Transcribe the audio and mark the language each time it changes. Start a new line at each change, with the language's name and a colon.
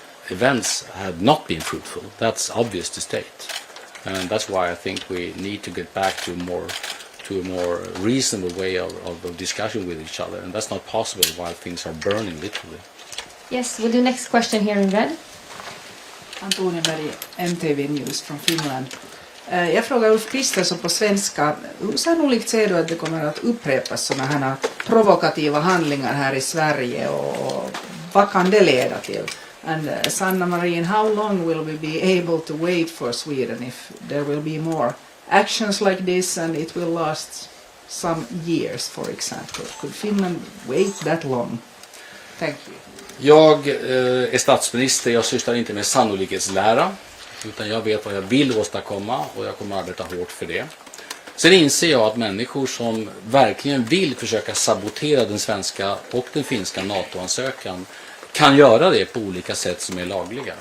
English: events have not been fruitful. That's obvious to state. And that's why I think we need to get back to a more reasonable way of discussion with each other. And that's not possible while things are burning, literally. Yes, we'll do next question here in red.
Swedish: Antonia Berg, MTV News från Finland. Jag frågar Ulf Kristersson på svenska, hur sannolikt ser du att det kommer att upprepas sådana här provokativa handlingar här i Sverige och vad kan det leda till?
English: And Sanna Marin, how long will we be able to wait for Sweden if there will be more actions like this and it will last some years, for example? Could Finland wait that long? Thank you.
Swedish: Jag är statsminister, jag sysslar inte med sannolikhetslära, utan jag vet vad jag vill åstadkomma och jag kommer att arbeta hårt för det. Sen inser jag att människor som verkligen vill försöka sabotera den svenska och den finska NATO-ansökan kan göra det på olika sätt som är lagliga.